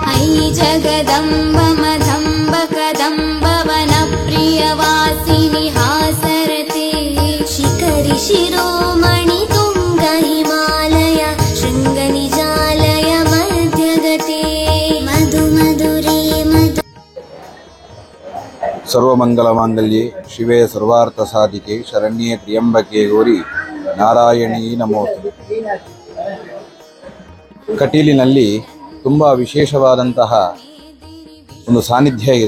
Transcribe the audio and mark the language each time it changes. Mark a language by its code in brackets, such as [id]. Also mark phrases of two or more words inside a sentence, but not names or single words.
[sa] जगदम्ब मदम्ब कदम्ब वनप्रियवासिनि हासरते शिखरि शिरोमणि तुङ्ग हिमालय शृङ्गनिजालय मध्यगते मधु मधुरे मधु ಸರ್ವಮಂಗಲಮಾಂಗಲ್ಯೆ ಶಿವೆ ಸರ್ವಾರ್ಥಸಾಧಿಕೆ ಶರಣ್ಯೆ ತ್ರ್ಯಂಬಕೆ ಗೌರಿ ನಾರಾಯಣೀ ನಮೋಸ್ತುತೆ. [kn] ಕಟೀಲಿನಲ್ಲಿ ತುಂಬ ವಿಶೇಷವಾದಂತಹ ಒಂದು ಸಾನ್ನಿಧ್ಯ ಇದೆ.